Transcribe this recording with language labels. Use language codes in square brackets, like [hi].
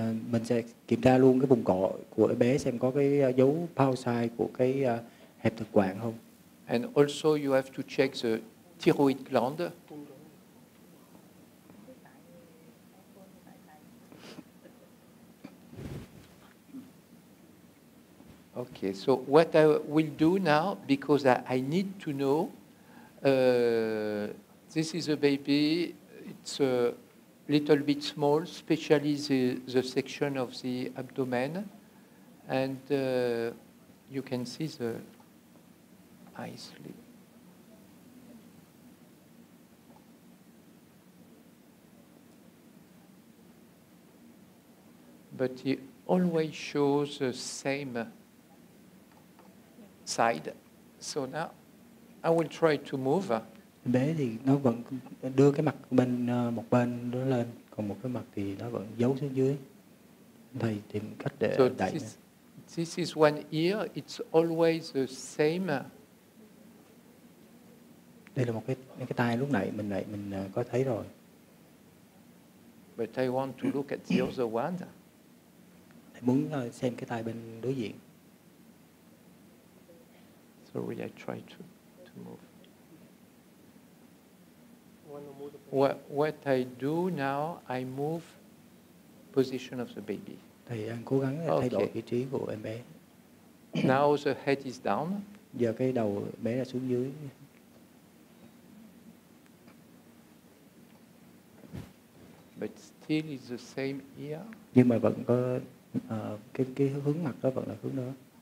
[vi] Mình sẽ kiểm tra luôn cái vùng cổ của bé xem có cái dấu pouch size của cái hẹp thực quản không. [en] And also you have to check the thyroid gland. Okay, so what I will do now, because I need to know, this is a baby, it's a little bit small, especially the section of the abdomen, and you can see the eyes. But he always shows the same side. So now I will try to move. [vi] Bé thì nó vẫn đưa cái mặt bên một bên nó lên, còn một cái mặt thì nó vẫn giấu xuống dưới. Thầy tìm cách để đẩy. [en] This is one ear. It's always the same. [vi] Đây là một cái tai lúc nãy mình có thấy rồi. [en] But I want to look at the other one. [vi] Thầy muốn xem cái tai bên đối diện. [en] Sorry, I try to move. What I do now, I move position of the baby. [vi] Thầy đang cố gắng thay đổi vị trí của em bé. [en] Now the head is down. [vi] Giờ cái đầu bé là xuống dưới. [en] But still is the same ear. [vi] Nhưng mà vẫn có cái hướng mặt đó vẫn là hướng đó.